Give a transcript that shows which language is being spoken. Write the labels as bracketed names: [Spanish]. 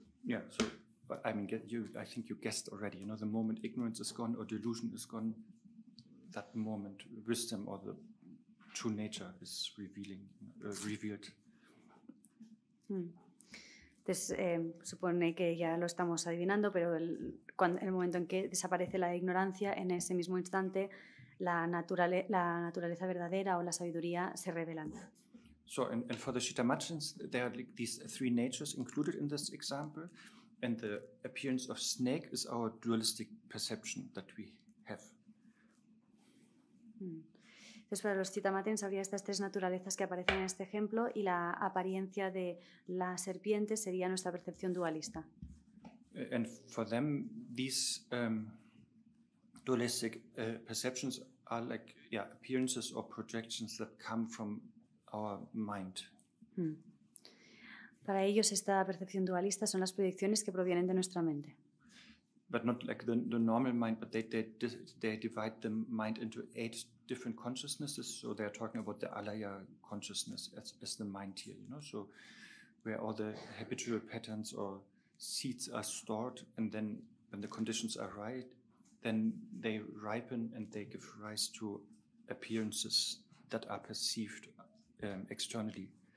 [English] Yeah, so I mean, I think you guessed already, the moment ignorance is gone or delusion is gone, that moment wisdom or the true nature is revealed. [Spanish] Entonces, supone que ya lo estamos adivinando, pero el momento en que desaparece la ignorancia, en ese mismo instante la naturaleza verdadera o la sabiduría se revelan. [English] So, and for the Shittamachans, there are like these three natures included in this example, and the appearance of snake is our dualistic perception that we have. [Spanish] Entonces, para los Chittamatens habría estas tres naturalezas que aparecen en este ejemplo y la apariencia de la serpiente sería nuestra percepción dualista. [English] And for them, these dualistic perceptions are like appearances or projections that come from our mind. [Spanish] Para ellos, esta percepción dualista son las proyecciones que provienen de nuestra mente. [English] But not like the normal mind, but they divide the mind into 8 different consciousnesses. So they're talking about the alaya consciousness as the mind here, so where all the habitual patterns or seeds are stored, and then when the conditions are right, then they ripen and they give rise to appearances that are perceived externally.